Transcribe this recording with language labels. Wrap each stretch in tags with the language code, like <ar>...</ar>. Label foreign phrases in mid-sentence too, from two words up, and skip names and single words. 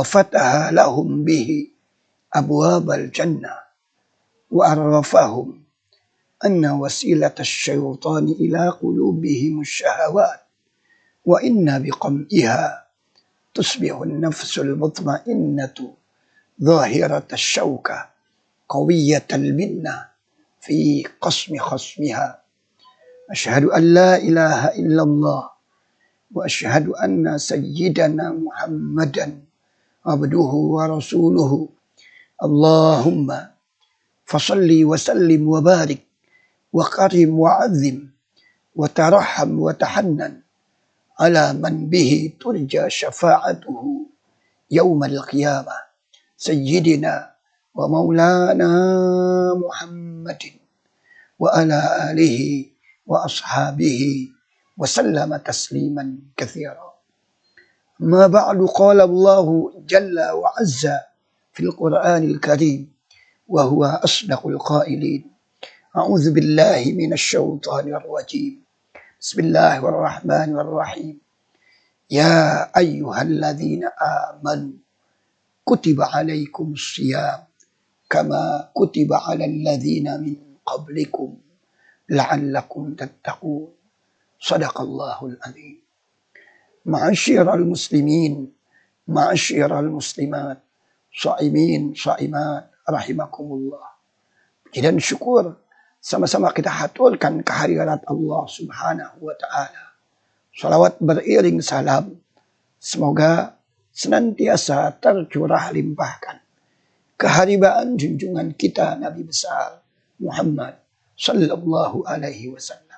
<ar>فتح لهم به أبواب الجنة وعرفهم أن وسيلة الشيطان إلى قلوبهم الشهوات وإن بقمعها تصبح النفس المطمئنة ظاهرة الشوكة قوية المنة في قصم خصمها. أشهد أن لا إله إلا الله وأشهد أن سيدنا محمدا عبده ورسوله. اللهم فصل وسلم وبارك وكرم وعظم وترحم وتحنن على من به ترجى شفاعته يوم القيامة سيدنا ومولانا محمد وعلى آله وأصحابه وسلم تسليما كثيرا. أما بعد قال الله جل وعز في القرآن الكريم وهو أصدق القائلين. أعوذ بالله من الشيطان الرجيم. بسم الله الرحمن الرحيم. يا أيها الذين آمنوا كتب عليكم الصيام كما كتب على الذين من قبلكم لعلكم تتقون. صدق الله العظيم. معاشر المسلمين معاشر المسلمات صائمين صائمات رحمكم الله.</ar> <id>Puji dan syukur sama-sama kita haturkan kehadirat Allah</id> <ar>سبحانه وتعالى.</ar> <id>Salawat beriring salam, semoga senantiasa tercurah limpahkan keharibaan junjungan kita Nabi besar Muhammad</id> <ar>صلى الله عليه وسلم.</ar>